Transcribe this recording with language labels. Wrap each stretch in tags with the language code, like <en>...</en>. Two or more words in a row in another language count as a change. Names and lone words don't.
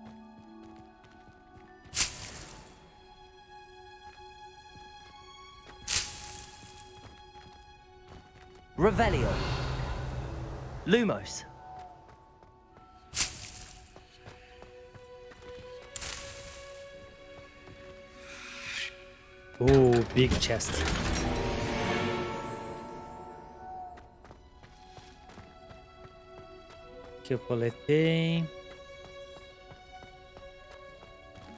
<pt>Revelio. Lumos.</pt> <en>Big chest.</en> <pt>Que eu coletei.</pt>